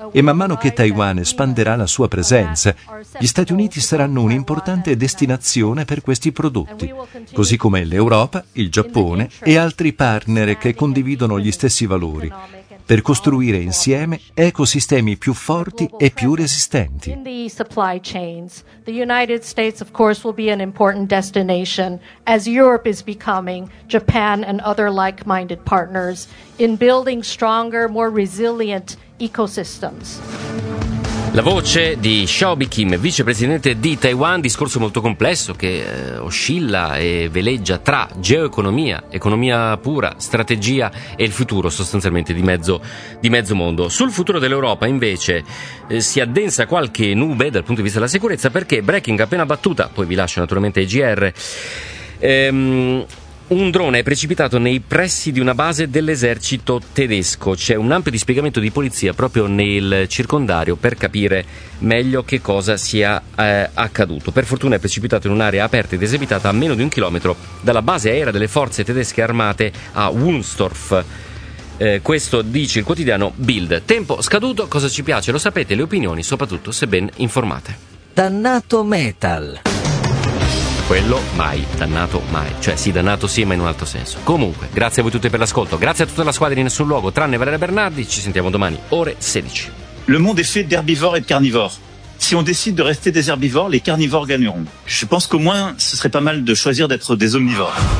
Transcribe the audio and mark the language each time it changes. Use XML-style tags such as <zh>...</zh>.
<it>E man mano che Taiwan espanderà la sua presenza, gli Stati Uniti saranno un'importante destinazione per questi prodotti, così come l'Europa, il Giappone e altri partner che condividono gli stessi valori, per costruire insieme ecosistemi più forti e più resistenti.</it> <en>In the supply chains, the United States of course will be an important destination as Europe is becoming Japan and other like-minded partners in building stronger, more resilient ecosystems.</en> <it>La voce di Shobi Kim, vicepresidente di Taiwan, discorso molto complesso che oscilla e veleggia tra geoeconomia, economia pura, strategia e il futuro sostanzialmente di mezzo mondo. Sul futuro dell'Europa invece si addensa qualche nube dal punto di vista della sicurezza, perché Breaking appena battuta, poi vi lascio naturalmente ai GR, un drone è precipitato nei pressi di una base dell'esercito tedesco. C'è un ampio dispiegamento di polizia proprio nel circondario per capire meglio che cosa sia accaduto. Per fortuna è precipitato in un'area aperta ed esibitata a meno di un chilometro dalla base aerea delle forze tedesche armate a Wunstorf. Questo dice il quotidiano Bild. Tempo scaduto, cosa ci piace? Lo sapete, le opinioni, soprattutto se ben informate. Dannato metal. Quello mai, dannato mai, cioè sì, dannato sì, ma in un altro senso. Comunque, grazie a voi tutti per l'ascolto, grazie a tutta la squadra di Nessun Luogo, tranne Valeria Bernardi, ci sentiamo domani, ore 16.</it> <fr>Le monde est fait d'herbivores et de carnivores. Si on décide de rester des herbivores, les carnivores gagneront. Je pense qu'au moins, ce serait pas mal de choisir d'être des omnivores.</fr>